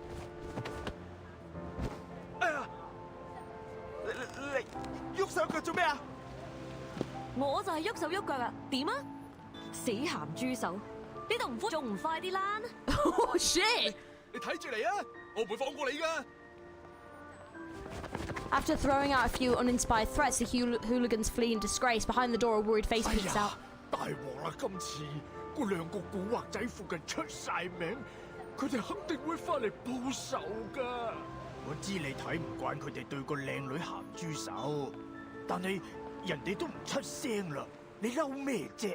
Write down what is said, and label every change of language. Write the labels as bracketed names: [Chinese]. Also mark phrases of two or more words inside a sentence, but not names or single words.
[Cantonese] 哎呀！你喐手腳做咩啊？我就係喐手喐腳啊！點啊？死鹹豬手！呢度唔敷仲唔快啲啦 [English] ！Oh shit！ [Cantonese] 你睇住嚟啊！我唔會放過你㗎。 [English] After throwing out a few uninspired threats, the hooligans flee in disgrace. Behind the door, a worried face peeks out. [Cantonese] 大鑊啦！今次嗰兩個古惑仔附近出晒名，佢哋肯定會翻嚟報仇㗎。我知你睇唔慣佢哋對個靚女鹹豬手，但係人哋都唔出聲啦，你嬲咩啫？